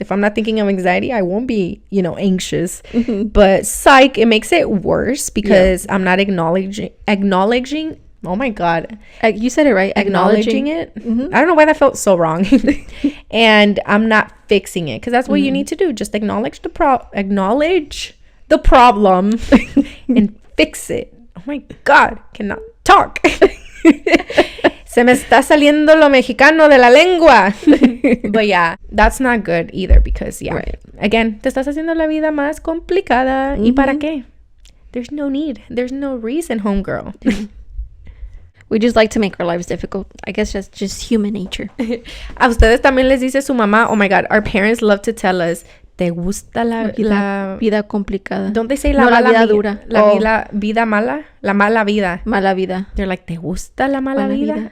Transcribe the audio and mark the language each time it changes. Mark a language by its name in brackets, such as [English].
[English] If I'm not thinking of anxiety, I won't be, anxious. But psych, it makes it worse because I'm not acknowledging. Oh my God. You said it right. Acknowledging it. I don't know why that felt so wrong. And I'm not fixing it, because that's what you need to do. Just acknowledge the problem and fix it. Oh my God, cannot talk. [Spanish] Se me está saliendo lo mexicano de la lengua. [English] But yeah, that's not good either, because again, [Spanish] te estás haciendo la vida más complicada. ¿Y para qué? [English] There's no need. There's no reason, homegirl. We just like to make our lives difficult. I guess that's just human nature. [Spanish] A ustedes también les dice su mamá, [English] oh my God, our parents love to tell us, [Spanish] ¿te gusta la vida complicada? [English] Don't they say la [Spanish] vida dura? La vida mala? La mala vida. Mala vida. [English] They're like, [Spanish] ¿te gusta la mala vida?